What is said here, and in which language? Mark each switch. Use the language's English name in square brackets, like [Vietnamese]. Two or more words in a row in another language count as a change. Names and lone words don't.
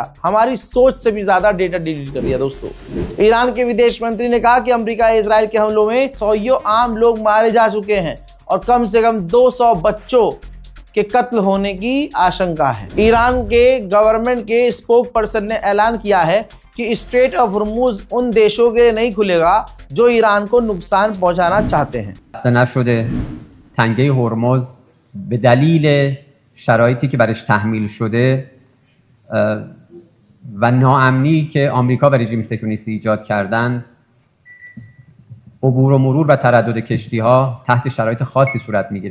[Hindi] हमारी सोच से भी ज्यादा [English] data delete [Hindi] कर दिया। दोस्तों, ईरान के विदेश मंत्री ने कहा कि अमेरिका इजराइल के हमलों में 100 आम लोग मारे जा चुके हैं और कम से कम 200 बच्चों के कत्ल होने की आशंका है। ईरान के गवर्नमेंट के [English] spoke person [Hindi] ने ऐलान किया है कि स्ट्रेट ऑफ हॉर्मुज उन देशों के लिए नहीं खुलेगा जो ईरान को नुकसान पहुंचाना चाहते हैं। [Persian] تنگه هرمز به دلیل شرایطی که برش تحمیل شده و ناامنی که آمریکا و رژیم صهیونیستی ایجاد کردند، عبور و مرور و تردد کشتی‌ها تحت شرایط خاصی صورت می‌گیره.